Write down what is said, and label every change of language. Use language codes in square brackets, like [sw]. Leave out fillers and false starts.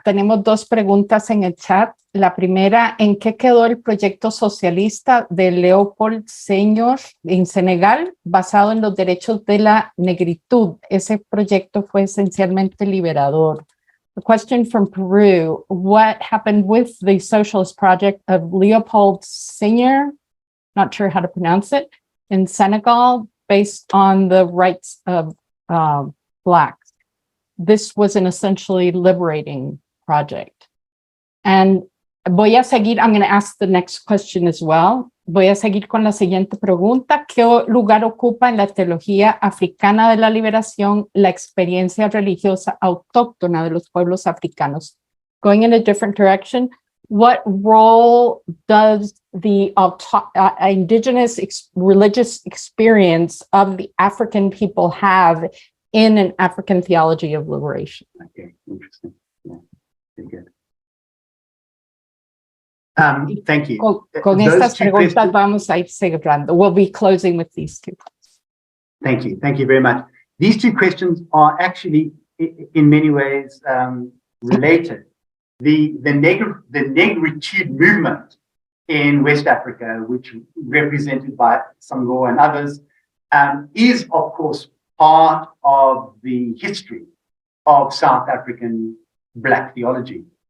[es] Tenemos 2 preguntas en el chat. La primera, ¿en qué quedó el proyecto socialista de Léopold Sénior en Senegal basado en los derechos de la negritud? Ese proyecto fue esencialmente liberador. [en] A question from Peru, what happened with the socialist project of Léopold Sénior, not sure how to pronounce it, in Senegal based on the rights of Blacks? This was an essentially liberating project. And [es] voy a seguir, [en] I'm going to ask the next question as well. [es] Voy a seguir con la siguiente pregunta. ¿Qué lugar ocupa en la teología africana de la liberación la experiencia religiosa autóctona de los pueblos africanos? [en] Going in a different direction, what role does the indigenous religious experience of the African people have in an African theology of liberation? Okay, interesting. Yeah, very good. Thank you. [es] Con estas preguntas vamos a ir cerrando. [en] We'll be closing with these two. Thank you. Thank you very much. These two questions are actually, in many ways, related. The negritude movement in West Africa, which represented by Sango and others, is, of course, part of the history of South African Black theology.